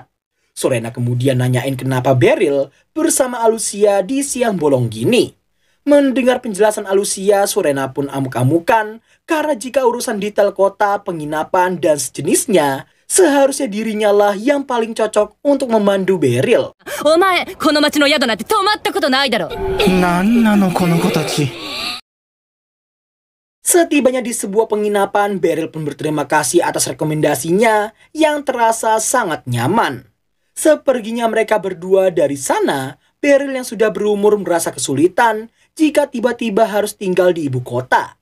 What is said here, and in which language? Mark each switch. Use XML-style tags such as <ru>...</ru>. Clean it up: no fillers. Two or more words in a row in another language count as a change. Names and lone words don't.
<id>Surena kemudian nanyain kenapa Beryl bersama Alucia di siang bolong gini. Mendengar penjelasan Alucia, Surena pun amuk-amukan karena jika urusan detail kota, penginapan, dan sejenisnya, Seharusnya dirinya lah yang paling cocok untuk memandu Beryl.</id> <ja>お前この町の宿なんて泊まったことないだろ。なんなのこの子たち。</ja> <id>Setibanya di sebuah penginapan, Beryl pun berterima kasih atas rekomendasinya yang terasa sangat nyaman. Seperginya mereka berdua dari sana, Beryl yang sudah berumur merasa kesulitan jika tiba-tiba harus tinggal di ibu kota.</id>